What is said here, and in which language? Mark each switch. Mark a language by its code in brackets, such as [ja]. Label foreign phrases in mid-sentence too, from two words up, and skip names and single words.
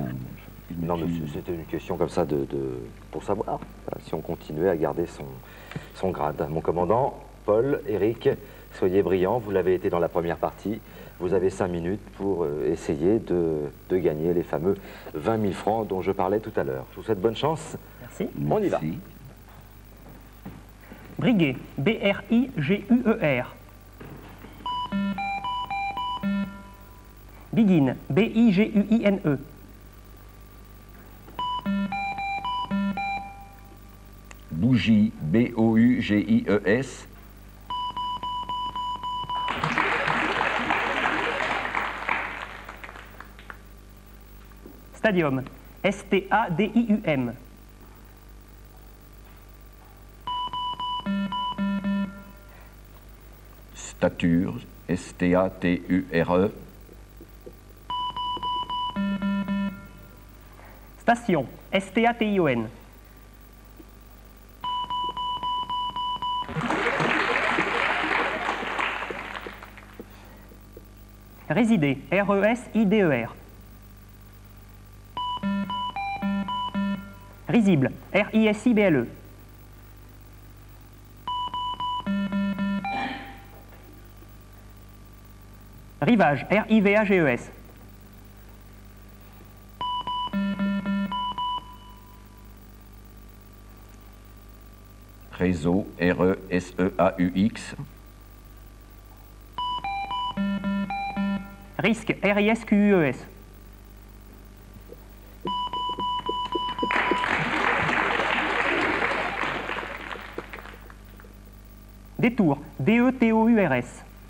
[fr] Non, mais c'était une question comme ça pour savoir voilà, si on continuait à garder son grade. Mon commandant, Paul, Eric, soyez brillants, vous l'avez été dans la première partie. Vous avez 5 minutes pour essayer de gagner les fameux 20 000 francs dont je parlais tout à l'heure. Je vous souhaite bonne chance. Merci. On y va. Merci. Briguet, B-R-I-G-U-E-R. Biguine, B-I-G-U-I-N-E. Bougie, B-O-U-G-I-E-S. Stadium, S-T-A-D-I-U-M. Stature, S-T-A-T-U-R-E. Station, S-T-A-T-I-O-N. Résider, R-E-S-I-D-E-R. Risible, R-I-S-I-B-L-E. Rivage, R-I-V-A-G-E-S. Réseau, R-E-S-E-A-U-X. Risque, R-I-S-Q-U-E-S. Détour, D-E-T-O-U-R-S.